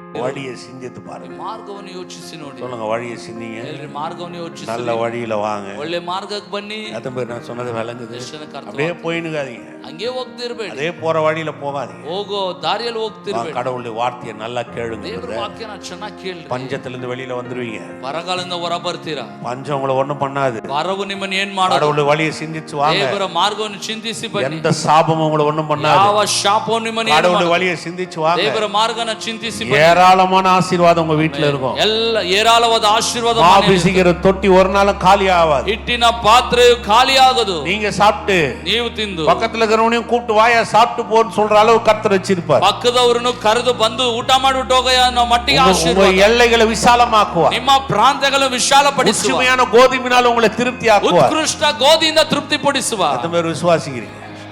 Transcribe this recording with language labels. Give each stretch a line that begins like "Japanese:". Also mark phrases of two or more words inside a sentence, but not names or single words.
Tamil: வழியை சிந்தித்து பாருங்க.
Kannada: ಮಾರ್ಗವನ್ನು ಯೋಚಿಸಿ ನೋಡಿ.
Tamil: சொல்லுங்க, வழியை சிந்திங்க.
Kannada: ಎಲ್ಲರೂ ಮಾರ್ಗವನ್ನು ಯೋಚಿಸಿ
Tamil: நல்ல வழியில வாங்க.
Kannada: ಒಳ್ಳೆ ಮಾರ್ಗಕ್ಕೆ ಬನ್ನಿ.
Tamil: அத பேர் நான் சொன்னது விளங்குது. அப்படியே போயினுகாதீங்க.
Kannada: ಹಂಗೆ ಹೋಗ್ತಿರ್ಬೇಡಿ.
Tamil: அதே போற வழியில போகாதீங்க.
Kannada: ಹೋಗೋ ದಾರಿಯಲ್ಲಿ ಹೋಗ್ತಿರ್ಬೇಡಿ.
Tamil: கடவுளுடைய வார்த்தையை நல்லா கேளுங்க.
Kannada: ದೇವರ ವಾಕ್ಯನ ಚೆನ್ನಾಗಿ ಕೇಳ್ರಿ.
Tamil: பஞ்சத்துல இருந்து வெளியில வந்துருவீங்க.
Kannada: ಬರಗಾಲದಿಂದ ಹೊರ ಬರ್ತೀರಾ.
Tamil: பஞ்சம் உங்களை ஒண்ணும் பண்ணாது.
Kannada: ಬರವು ನಿಮ್ಮನ್ನ ಏನ್ ಮಾಡೋದು?
Tamil: கடவுளுடைய வழியை சிந்திச்சு வாங்க.
Kannada: ದೇವರ ಮಾರ್ಗವನ್ನು ಚಿಂತಿಸಿ ಬನ್ನಿ.
Tamil: எந்த சாபமும் உங்களை ஒண்ணும் பண்ணாது.
Kannada: ಯಾವ ಶಾಪವು ನಿಮ್ಮನ್ನ ಏನ್
Tamil: கடவுளுடைய வழியை சிந்திச்சு வாங்க.
Kannada: ದೇವರ ಮಾರ್ಗನ ಚಿಂತಿಸಿ ಬನ್ನಿ.
Tamil: ஏராளமான ஆசீர்வாதம் உங்க வீட்ல இருக்கும்.
Kannada: ಎಲ್ಲ ಏರಾಳವಾದ ಆಶೀರ್ವಾದ
Tamil: மாபிசிக்கிற தொட்டி ஒரு நாளும் காலி ஆகாது.
Kannada: ಹಿಟ್ಟಿನ ಪಾತ್ರೆಯು ಖಾಲಿ ಆಗದು.
Tamil: நீங்க சாப்பிட்டு
Kannada: ನೀವು ತಿಂದು
Tamil: பக்கத்துல இருக்கிறவனையும் கூப்பிட்டு வாயா சாப்பிட்டு போன்னு சொல்ற அளவு கர்த்தர் வச்சிருப்பார்.
Kannada: ಪಕ್ಕದವರನ್ನು ಕರೆದು ಬಂದು ಊಟ ಮಾಡಿಬಿಟ್ಟು ಹೋಗಯ್ಯ ಅನ್ನೋ ಮಟ್ಟಿಗೆ ಆಶೀರ್ವಾದ.
Tamil: உங்க எல்லைகளை விசாலமாக்குவார்.
Kannada: ನಿಮ್ಮ ಪ್ರಾಂತ್ಯಗಳನ್ನು ವಿಶಾಲಪಡಿಸುವ.
Tamil: உண்மையான கோதுமையினால் உங்களை திருப்தி ஆக்குவார்.
Kannada: ಉತ್ಕೃಷ್ಟ ಗೋಧಿಯಿಂದ ತೃಪ್ತಿಪಡಿಸುವ.
Tamil: அது பேர் விசுவாசிக்கிறீங்க.